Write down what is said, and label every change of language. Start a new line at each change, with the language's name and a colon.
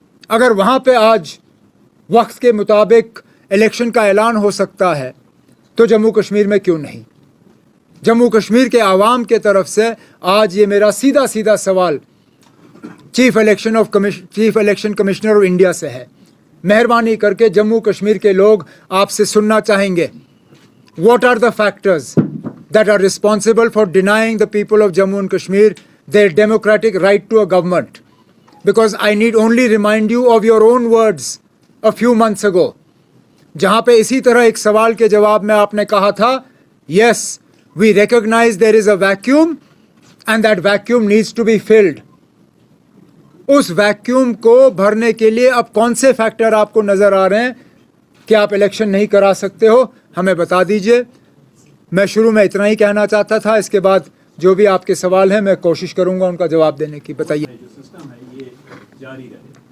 Hindi: अगर वहाँ पे आज वक्त के मुताबिक इलेक्शन का ऐलान हो सकता है तो जम्मू कश्मीर में क्यों नहीं? जम्मू कश्मीर के आवाम के तरफ से आज ये मेरा सीधा सीधा सवाल chief election commissioner of India से है। मेहरबानी करके जम्मू कश्मीर के लोग आपसे सुनना चाहेंगे,
English: What are the factors that are responsible for denying the people of Jammu and Kashmir their democratic right to a government? Because I need only remind you of your own words a few months ago,
Hindi: जहाँ पे इसी तरह एक सवाल के जवाब में आपने कहा था,
English: yes, we recognize there is a vacuum and that vacuum needs to be filled.
Hindi: उस वैक्यूम को भरने के लिए अब कौन से फैक्टर आपको नज़र आ रहे हैं कि आप इलेक्शन नहीं करा सकते हो? हमें बता दीजिए। मैं शुरू में इतना ही कहना चाहता था, इसके बाद जो भी आपके सवाल हैं मैं कोशिश करूंगा उनका जवाब देने की। बताइए। जो सिस्टम है ये जारी रहे।